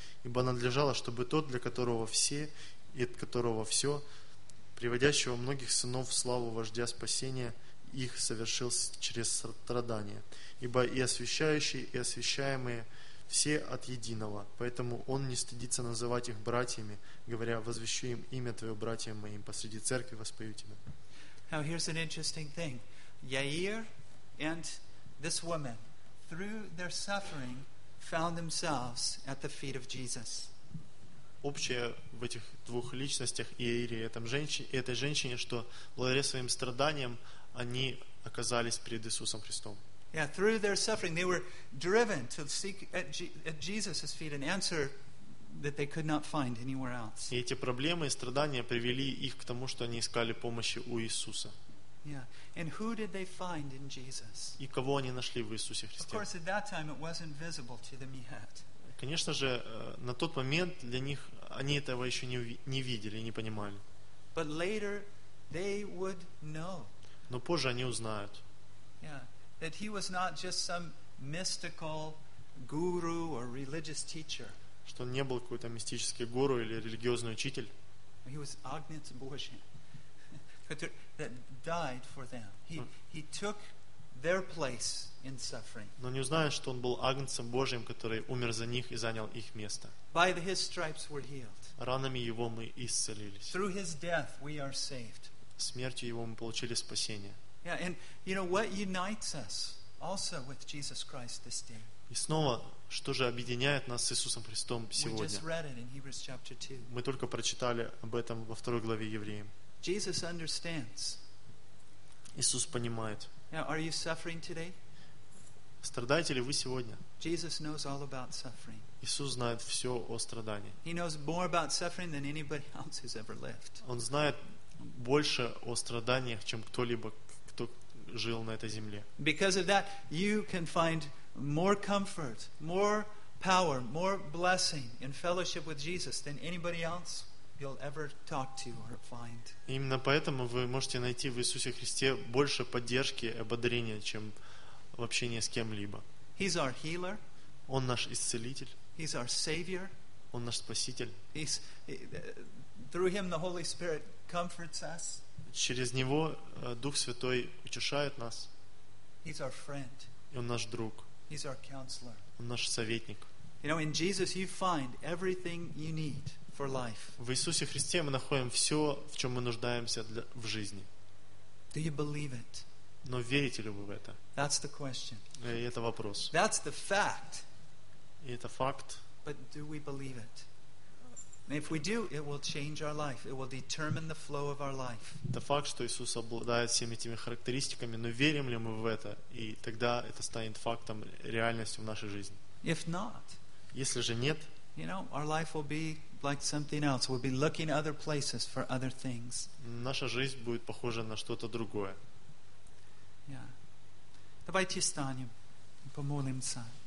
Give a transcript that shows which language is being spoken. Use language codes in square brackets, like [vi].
[ru] Ибо надлежало, чтобы тот, для которого все и от которого все, приводящего многих сынов в славу вождя спасения, их совершил через страдания. Ибо и освящающие, и освящаемые все от единого, поэтому он не стыдится называть их братьями, говоря, возвещу им имя Твое братьям моим посреди церкви, воспою Тебя. [en] Now here's an interesting thing. Яир and this woman, through their suffering, found themselves at the feet of Jesus. [ru] Общее в этих двух личностях, Яире и этой женщине, что благодаря своим страданиям они оказались перед Иисусом Христом. [en] Yeah, through their suffering, they were driven to seek at Jesus' feet an answer that they could not find anywhere else. [ru] И эти проблемы и страдания привели их к тому, что они искали помощи у Иисуса. [en] Yeah, and who did they find in Jesus? [ru] И кого они нашли в Иисусе Христе? [en] Of course, at that time it wasn't visible to them yet. [ru] Конечно же, на тот момент для них они этого еще не видели, не понимали. [en] But later they would know. [ru] Но позже они узнают. [en] Yeah, that he was not just some mystical guru or religious teacher. [ru] Что он не был какой-то мистический гуру или религиозный учитель. [en] He was [ru] Агнец Божий. [en] That died for them. He took their place in suffering. [ru] Но не узнают, что он был Агнцем Божьим, который умер за них и занял их место. [en] By his stripes we're healed. [ru] Ранами его мы исцелились. [en] Through his death we are saved. [ru] Смертью его мы получили спасение. [en] Yeah, and you know what unites us? also with Jesus Christ this day. [ru] И снова, что же объединяет нас с Иисусом Христом сегодня? [en] We just read it in Hebrews chapter 2. [ru] Мы только прочитали об этом во второй главе Евреям. [en] Jesus understands. [ru] Иисус понимает. [en] Now, are you suffering today? [ru] Страдаете ли вы сегодня? [en] Jesus knows all about suffering. [ru] Иисус знает все о страдании. [en] He knows more about suffering than anybody else who's ever lived. [ru] Он знает больше о страданиях, чем кто-либо, кто жил на этой земле. [en] Because of that, you can find more comfort, more power, more blessing in fellowship with Jesus than anybody else you'll ever talk to or find. [ru] Именно поэтому вы можете найти в Иисусе Христе больше поддержки и ободрения, чем в общении с кем-либо. [en] He's our healer. [ru] Он наш исцелитель. [en] He's our savior. [ru] Он наш спаситель. [en] He's, through him the Holy Spirit comforts us. [ru] Через него Дух Святой утешает нас. [en] He's our friend. [ru] И он наш друг. [en] He's our counselor. [ru] Он наш советник. [en] You know, in Jesus you find everything you need for life. [ru] В Иисусе Христе мы находим все, в чем мы нуждаемся для, в жизни. [en] Do you believe it? [ru] Но верите ли вы в это? [en] That's the question. [ru] И это вопрос. [en] That's the fact. [ru] И это факт. [en] But do we believe it? And if we do, it will change our life. It will determine the flow of our life. [ru] Это факт, что Иисус обладает всеми этими характеристиками, но верим ли мы в это? И тогда это станет фактом, реальностью в нашей жизни. [en] If not, [ru] если же нет, [en] you know, our life will be like something else. We'll be looking other places for other things. [ru] Наша жизнь будет похожа на что-то другое. [en] Yeah. [ru] Давайте встанем и помолимся.